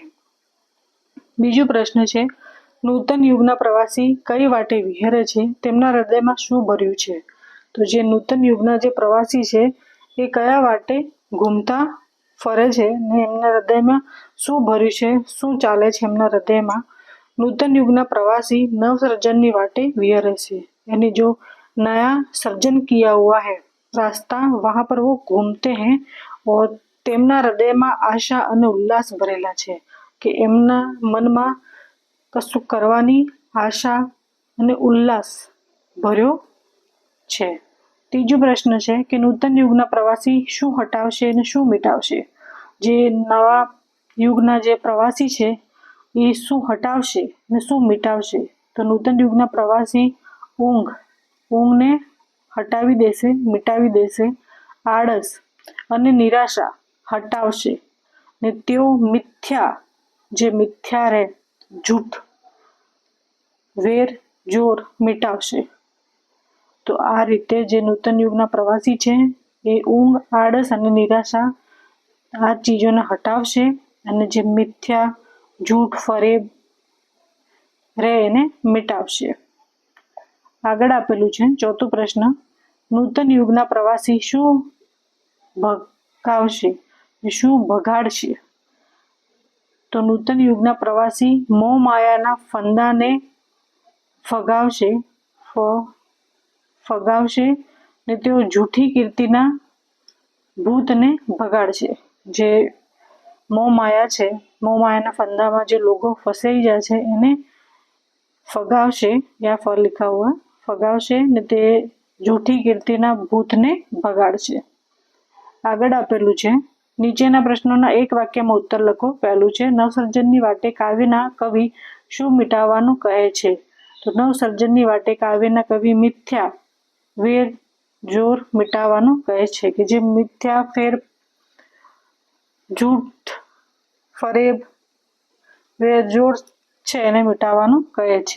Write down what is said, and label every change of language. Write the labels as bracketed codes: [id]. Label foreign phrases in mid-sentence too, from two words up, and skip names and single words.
[gu] બીજો પ્રશ્ન છે નૂતન યુગના પ્રવાસી કઈ વાટે વિહરે છે, તેમના હૃદયમાં શું ભર્યું છે। તો જે નૂતન યુગના જે પ્રવાસી છે એ કયા વાટે ઘૂમતા ફરે છે ને એમના હૃદયમાં શું ભર્યું છે, શું ચાલે છે એમના હૃદયમાં। નૂતન યુગના પ્રવાસી નવસર્જનની વાટે વિહરે છે [hi] यानी जो नया सर्जन किया हुआ है रास्ता वहां पर वो घूमते हैं और [gu] તેમના હૃદયમાં આશા અને ઉલ્લાસ ભરેલા છે કિ એમના મનમા કશું કરવાની આશા અને ઉલ્લાસ ભર્યો છે। ત્રીજો પ્રશ્ન છે કિ નૂતન યુગના પ્રવાસી શું હટાવશે અને શું મિટાવશે। જે નવા યુગના જે પ્રવાસી છે એ શું હટાવશે અને શું મિટાવશે। તો નૂતન યુગના પ્રવાસી ઊંઘને હટાવી દેશે, મિટાવી દેશે। આળસ અને નિરાશા હટાવશે ને તેઓ મિથ્યા જે મિથ્યા રે ઝૂઠ વેર ઝેર મિટાવશે। તો આ રીતે જે નૂતન યુગના પ્રવાસી છે એ ઊંઘ આળસ અને નિરાશા આ ચીજોને હટાવશે અને જે મિથ્યા ઝૂઠ ફરેબ રે એને મિટાવશે। આગળ આપેલું છે ચોથો પ્રશ્ન। નૂતન યુગના પ્રવાસી શું ભગાવશે, શું ભગાડશે। તો નૂતન યુગના પ્રવાસી મોહ માયાના ફંદાને ફગાવશે ને તેઓ ઝૂઠી કીર્તિના ભૂતને ભગાડશે। જે મોહ માયા છે, મોહ માયાના ફંદામાં જે લોગો ફસાઈ જાય છે એને ફગાવશે, [hi] या फर लिखा हुआ [gu] ફગાવશે ને તે ઝૂઠી કીર્તિના ભૂતને ભગાડશે। આગળ આપેલું છે નીચેના પ્રશ્નોના એક વાક્યમાં ઉત્તર લખો। પહેલું છે નવસર્જનની વાટે કાવ્યના કવિ શું મિટાવવાનું કહે છે। તો નવસર્જનની વાટે કાવ્યના કવિ મિથ્યા વેર ઝેર મિટાવવાનું કહે છે કિ જે મિથ્યા ફેર ઝૂઠ ફરેબ વેર ઝેર છે એને મિટાવવાનું કહે છે।